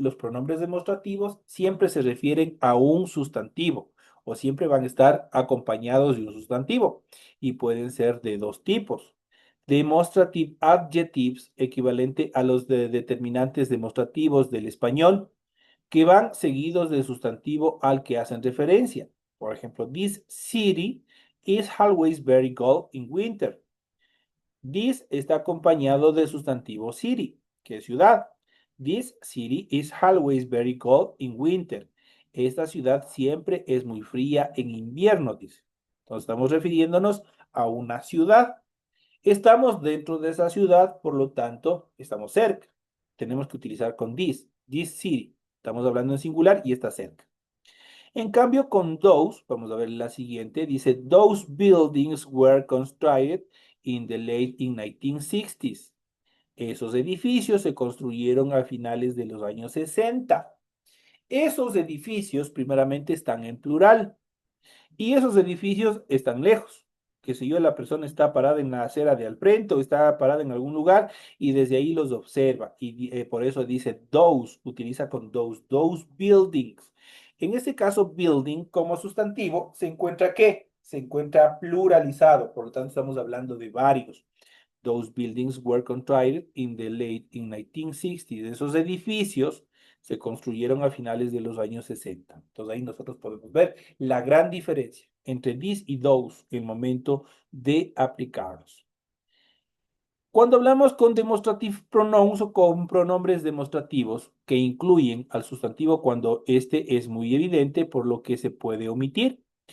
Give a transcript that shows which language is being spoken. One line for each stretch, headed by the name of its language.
Spanish: Los pronombres demostrativos siempre se refieren a un sustantivo o siempre van a estar acompañados de un sustantivo y pueden ser de dos tipos. Demonstrative adjectives, equivalente a los determinantes demostrativos del español, que van seguidos del sustantivo al que hacen referencia. Por ejemplo,
English: this city is always very cold in winter.
Spanish: This está acompañado del sustantivo city, que es ciudad.
English: This city is always very cold in winter.
Spanish: Esta ciudad siempre es muy fría en invierno, dice. Entonces estamos refiriéndonos a una ciudad. Estamos dentro de esa ciudad, por lo tanto, estamos cerca. Tenemos que utilizar con this city. Estamos hablando en singular y está cerca. En cambio, con those, vamos a ver la siguiente, dice,
English: those buildings were constructed in the late 1960s.
Spanish: Esos edificios se construyeron a finales de los años 60. Esos edificios, primeramente, están en plural. Y esos edificios están lejos. Que si yo, la persona está parada en la acera de al frente o está parada en algún lugar y desde ahí los observa. Y por eso dice those, utiliza con those buildings. En este caso, building como sustantivo, ¿se encuentra qué? Se encuentra pluralizado, por lo tanto estamos hablando de varios.
English: Those buildings were constructed in the late in 1960s.
Spanish: Esos edificios se construyeron a finales de los años 60. Entonces ahí nosotros podemos ver la gran diferencia entre this y those en el momento de aplicarlos. Cuando hablamos con demonstrative pronouns o con pronombres demostrativos que incluyen al sustantivo cuando este es muy evidente, por lo que se puede omitir.